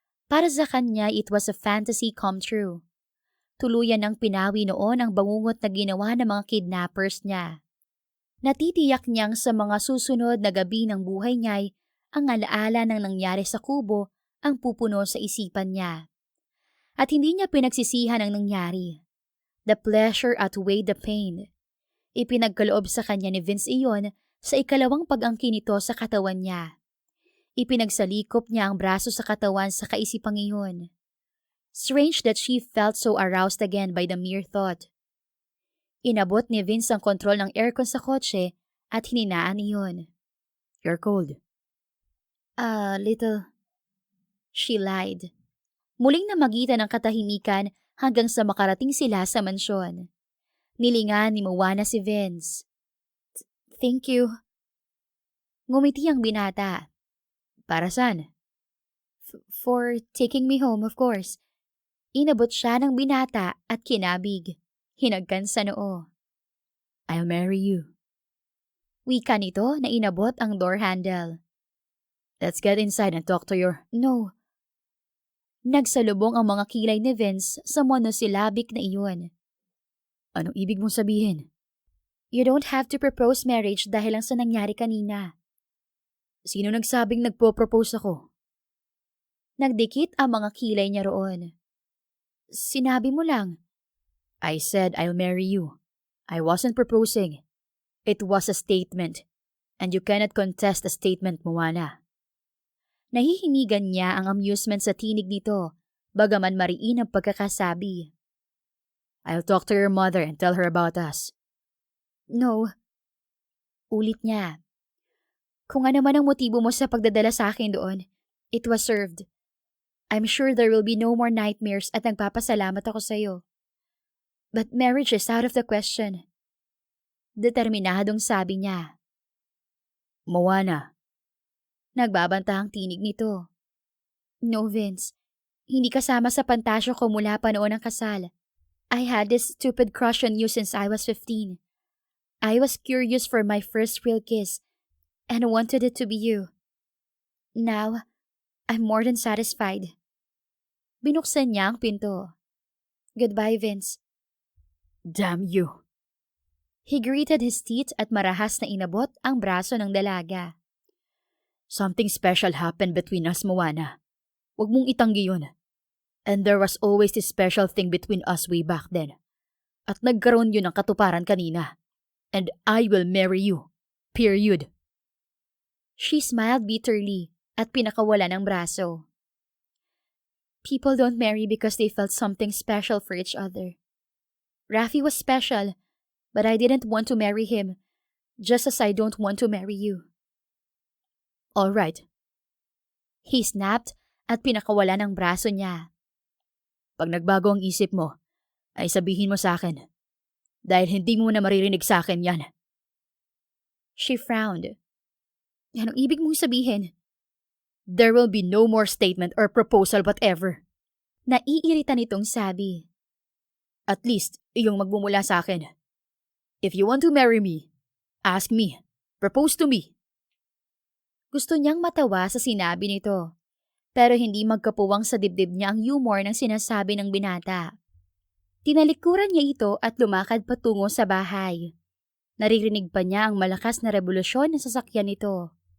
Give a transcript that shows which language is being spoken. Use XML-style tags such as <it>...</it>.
<tl>Para sa kanya,</tl> <en>it was a fantasy come true.</en> <tl>Tuluyan ng pinawi noon ang bangungot na ginawa ng mga kidnappers niya. Natitiyak niyang sa mga susunod na gabi ng buhay niya'y ang alaala ng nangyari sa kubo ang pupuno sa isipan niya. At hindi niya pinagsisihan ang nangyari.</tl> <en>The pleasure outweighed the pain.</en> <tl>Ipinagkaloob sa kanya ni Vince iyon sa ikalawang pag-angkin nito sa katawan niya. Ipinagsalikop niya ang braso sa katawan sa kaisipang iyon.</tl> <en>Strange that she felt so aroused again by the mere thought.</en> <tl>Inabot ni Vince ang kontrol ng aircon sa kotse at hininaan iyon.</tl> <en>You're cold. Little. She lied.</en> <tl>Muling namagitan ang katahimikan hanggang sa makarating sila sa mansyon. Nilingan ni Moana si Vince.</tl> <en>Thank you.</en> <tl>Ngumiti ang binata. Para saan?</tl> <en>For taking me home, of course.</en> <tl>Inabot siya ng binata at kinabig. Hinagkan sa noo.</tl> <en>I'll marry you.</en> <tl>Wika nito na inabot ang door handle.</tl> <en>Let's get inside and talk to your... No.</en> <tl>Nagsalubong ang mga kilay ni Vince sa monosyllabic na iyon. Anong ibig mong sabihin?</tl> <en>You don't have to propose marriage</en> <tl>dahil lang sa nangyari kanina. Sino nagsabing nagpo-propose ako? Nagdikit ang mga kilay niya roon. Sinabi mo lang.</tl> <en>I said I'll marry you. I wasn't proposing. It was a statement. And you cannot contest a statement, Moana.</en> <tl>Nahihimigan niya ang amusement sa tinig nito, bagaman mariin ang pagkakasabi.</tl> <en>I'll talk to your mother and tell her about us. No.</en> <tl>Ulit niya. Kung ano man ang motibo mo sa pagdadala sa akin doon,</tl> <en>it was served. I'm sure there will be no more nightmares</en> <tl>at nagpapasalamat ako sa iyo.</tl> <en>But marriage is out of the question.</en> <tl>Determinadong sabi niya. Moana. Nagbabanta ang tinig nito.</tl> <en>No, Vince.</en> <tl>Hindi kasama sa pantasyo ko mula pa noon ang kasal.</tl> <en>I had this stupid crush on you since I was 15. I was curious for my first real kiss and wanted it to be you. Now, I'm more than satisfied.</en> <tl>Binuksan niya ang pinto.</tl> <en>Goodbye, Vince. Damn you. He gritted his teeth</en> <tl>at marahas na inabot ang braso ng dalaga.</tl> <en>Something special happened between us, Moana.</en> <tl>Huwag mong itanggi yun.</tl> <en>And there was always this special thing between us way back then.</en> <tl>At nagkaroon yun ng katuparan kanina.</tl> <en>And I will marry you. Period. She smiled bitterly</en> <tl>at pinakawala ng braso.</tl> <en>People don't marry because they felt something special for each other. Rafi was special, but I didn't want to marry him, just as I don't want to marry you. All right. He snapped</en> <tl>at pinakawala ng braso niya. Pag nagbago ang isip mo, ay sabihin mo sa akin. Dahil hindi mo na maririnig sa akin yan.</tl> <en>She frowned.</en> <tl>Anong ibig mong sabihin?</tl> <en>There will be no more statement or proposal whatever.</en> <tl>Naiirita nitong sabi.</tl> <en>At least,</en> <tl>iyong magmumula sa akin.</tl> <en>If you want to marry me, ask me. Propose to me.</en> <tl>Gusto niyang matawa sa sinabi nito, pero hindi magkapuwang sa dibdib niya ang humor ng sinasabi ng binata. Tinalikuran niya ito at lumakad patungo sa bahay. Naririnig pa niya ang malakas na revolusyon ng sasakyan nito.</tl>